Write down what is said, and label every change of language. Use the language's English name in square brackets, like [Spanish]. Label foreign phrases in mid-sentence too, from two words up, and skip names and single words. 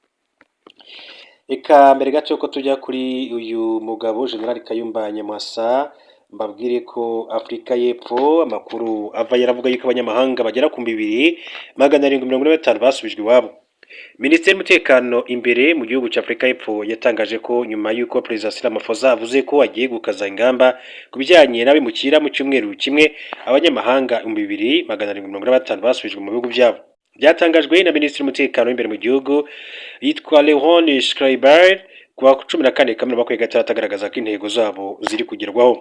[Kinyarwanda] Eka mbere gato ko tujya kuri uyu mugabo General Kayumba Nyamwasa, mbabwire ko Afrika y'Epfo amakuru ava yaravuga yuko abanyamahanga bagera ku 2,745 basubijwe iwabo. Minisiteri y'umutekano imbere mu gihugu cya Afrika y'Epfo yatangaje ko nyuma y'uko Perezida Cyril Ramaphosa avuze ko agiye gukaza ingamba ku bijyanye n'abimukira mu cyumweru kimwe, abanyamahanga 2,745 basubijwe mu bihugu byabo. Byatangajwe na Minisitiri w'umutekano imbere mu gihugu yitwa Leon Schreiber kuwa 14 Kamena 2023 agaragaza ko intego zabo ziri kugerwaho.